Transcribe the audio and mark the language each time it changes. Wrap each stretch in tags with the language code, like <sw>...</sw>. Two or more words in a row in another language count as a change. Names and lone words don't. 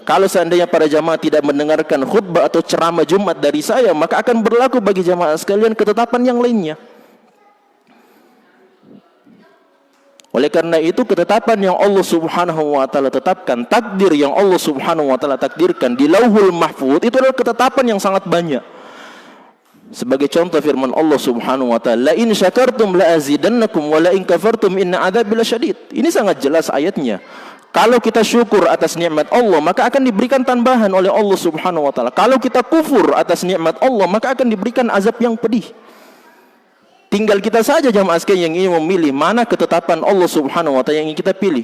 <id>Kalau seandainya para jamaah tidak mendengarkan khutbah atau ceramah Jumat dari saya, maka akan berlaku bagi jamaah sekalian ketetapan yang lainnya. Oleh karena itu ketetapan yang Allah</id> <ar>سبحانه وتعالى</ar> <id>tetapkan, takdir yang Allah</id> <ar>سبحانه وتعالى</ar> <id>takdirkan di Lauhul Mahfuz itu adalah ketetapan yang sangat banyak. Sebagai contoh firman Allah</id> <ar>سبحانه وتعالى, "لئن شكرتم لأزيدنكم ولئن كفرتم إن عذابي لشديد."</ar> <id>Ini sangat jelas ayatnya. Kalau kita syukur atas nikmat Allah, maka akan diberikan tambahan oleh Allah</id> <ar>سبحانه وتعالى.</ar> <id>Kalau kita kufur atas nikmat Allah, maka akan diberikan azab yang pedih. Tinggal kita saja jamaah sekalian yang ingin memilih mana ketetapan Allah</id> <ar>سبحانه وتعالى</ar> <id>yang ingin kita pilih.</id>